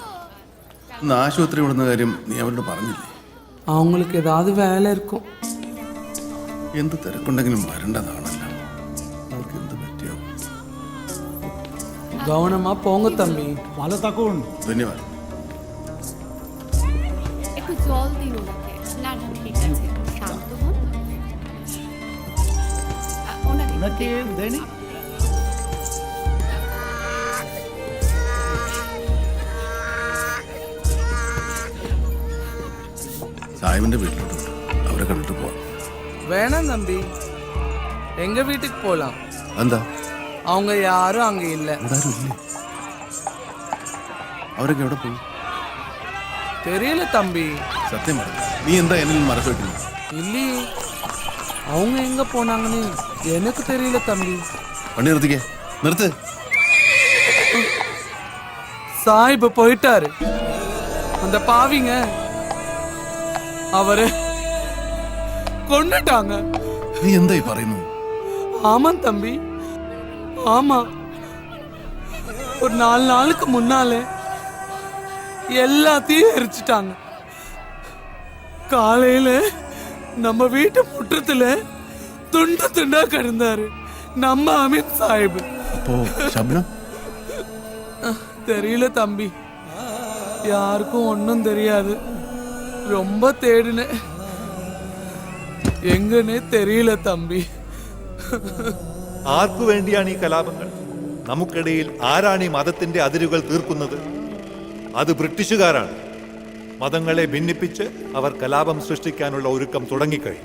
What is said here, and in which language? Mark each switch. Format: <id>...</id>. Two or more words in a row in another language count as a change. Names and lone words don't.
<ml>ഇന്ന് ആശുപത്രി വിടുന്ന കാര്യം നീ അവരോട് പറഞ്ഞില്ലേ?</ml> <ta>அவங்களுக்கு ஏதாவது வேலை இருக்கும்.</ta> <ml>എന്ത് തിരക്കുണ്ടെങ്കിലും വരേണ്ടതാണല്ലോ. അവർക്ക് എന്ത് പറ്റിയോ?</ml> <ta>கவனமா போங்க தம்பி.</ta> <bn>ভালো থাকুন. ധന്യവാദം. একটু জল দিন ওনাকে। না না ঠিক আছে, শান্ত হন। ওনাকে দেনি।</bn> <ml>സാഹിബിന്റെ വീട്ടിലോട്ട് അവരെ കണ്ടിട്ട് പോവാം.</ml> <ta>வேணாம் தம்பி, எங்க வீட்டுக்கு போலாம்.</ta> <ml>എന്താ?</ml> <ta>அவங்க யாரும் அங்க இல்ல.</ta> <ml>അവരൊക്കെ എവിടെ പോയി?</ml> <ta>தெரியல தம்பி.</ta> <ml>സത്യം പറ, നീ എന്താ എന്നിൽ മറച്ചു വെക്കുന്നു?</ml> <ta>இல்லையே, அவங்க எங்க போனாங்கன்னு எனக்கு தெரியல தம்பி.</ta> <ml>വണ്ടി നിർത്തിക്കേ, നിർത്ത്.</ml> <ta>சாஹிப் போயிட்டாரு. அந்த பாவிங்க அவரை கொண்டுட்டாங்க.</ta> <ml>നീ എന്തായി പറയുന്നു?</ml> <ta>ஆமா தம்பி, ஆமா. ஒரு 4 நாளுக்கு முன்னாலே எல்லாத்தையும் எரிச்சிட்டாங்க. காலையில நம்ம வீட்டு முற்றத்துல துண்டு துண்டா கிடந்தாரு நம்ம அமீன் சாஹிப்.</ta> <ml>അപ്പോ ശബ്നം?</ml> <ta>தெரியல தம்பி, யாருக்கும் ஒன்றும் தெரியாது. ரொம்ப தேடினேன், എങ്ങനെ தெரியில்ல தம்பி.</ta> <ml>ആർക്കു വേണ്ടിയാണ് ഈ കലാപങ്ങൾ? നമുക്കിടയിൽ ആരാണ് ഈ മതത്തിന്റെ അതിരുകൾ തീർക്കുന്നത്? അത് ബ്രിട്ടീഷുകാരാണ്. മതങ്ങളെ ഭിന്നിപ്പിച്ച് അവർ കലാപം സൃഷ്ടിക്കാനുള്ള ഒരുക്കം തുടങ്ങിക്കഴിഞ്ഞു.</ml>